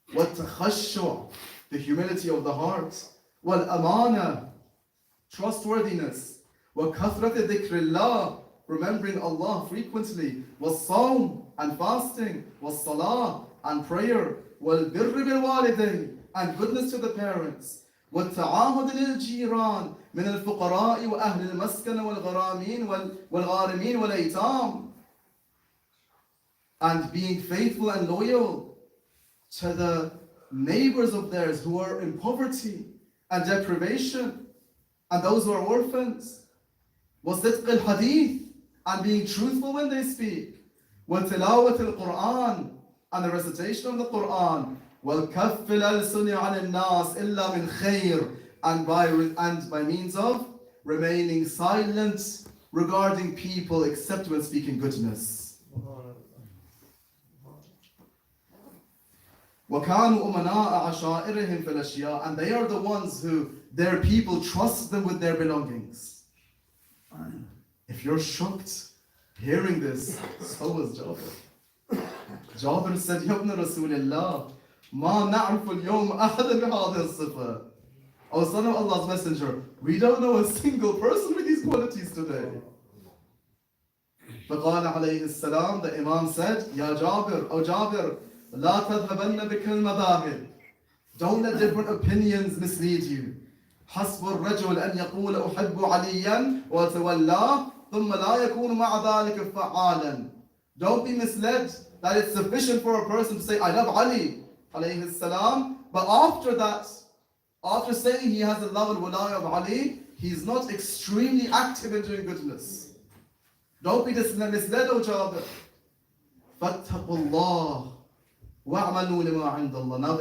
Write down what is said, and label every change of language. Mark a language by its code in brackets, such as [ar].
[ar] والتخشع, [en] the humility of the heart. [ar] والأمانة, [en] trustworthiness. [ar] وكثرة ذكر الله, [en] remembering Allah frequently. [ar] والصوم, [en] and fasting. [ar] والصلاة, [en] and prayer. [ar] والبر بالوالدين, [en] and goodness to the parents. [ar] والتعاهد للجيران من الفقراء وأهل المسكن والغارمين والأيتام. [en] And being faithful and loyal to the neighbors of theirs who are in poverty and deprivation, and those who are orphans. [ar] وصدق الحديث, [en] and being truthful when they speak. [ar] وتلاوة القرآن, [en] and the recitation of the Quran. [ar] وَالْكَفِّ الْأَلْسُنِ عَنِ النَّاسِ إِلَّا مِنْ خَيْرٍ, [en] and by means of remaining silent regarding people except when speaking goodness. [ar] وَكَانُوا أُمَنَاءَ عَشَائِرِهِمْ فِي الْأَشْيَاءِ, [en] and they are the ones who their people trust them with their belongings. If you're shocked hearing this, so was Jabir. Jabir said, [ar] يَا ابْنَ رَسُولِ اللَّهِ مَا نَعْرِفُ الْيَوْمَ أَحَدًا بِهَذِهِ الصِّفَةِ. [en] O son of Allah's messenger, we don't know a single person with these qualities today. [ar] فقال عليه السلام, [en] the Imam said, [ar] يا جابر, [en] O Jabir, [ar] لا تذهبن بك المذاهب. [en] Don't let different opinions mislead you. [ar] حسب الرجل أن يقول أحب عليا وتولاه ثم لا يكون مع ذلك فعالا. [en] Don't be misled that it's sufficient for a person to say, I love Ali, alayhi salam, but after that, after saying he has the love and walaya of Ali, he's not extremely active in doing goodness. Don't be misled, O Jabir. [ar] فَاتَّقُوا اللَّهِ وَاعْمَلُوا لِمَا عِنْدَ اللَّهِ.